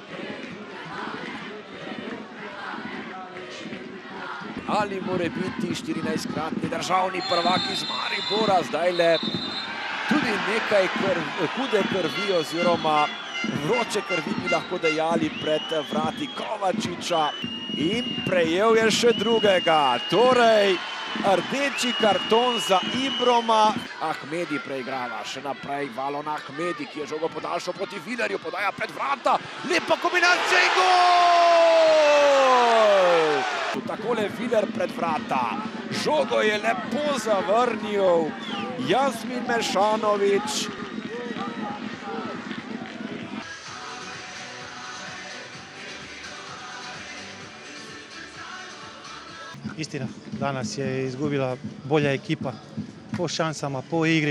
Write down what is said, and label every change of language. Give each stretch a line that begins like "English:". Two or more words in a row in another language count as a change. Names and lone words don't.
Slovenian: Ali more biti 14-kratni državni prvak iz Maribora, zdajle tudi nekaj hude krvi oziroma vroče krvi bi lahko dejali pred vrati Kovačiča in prejel je še drugega, torej rdeči karton za Ibroma. Ahmedi preigrava, še naprej Valon Ahmedi, ki je žogo podaljšal proti Vilerju, podaja pred vrata, lepa kombinacija in gol! Takole Viler pred vrata, žogo je lepo zavrnil Jasmin Mešanović.
Croatian: Istina, danas je izgubila bolja ekipa po šansama, po igri.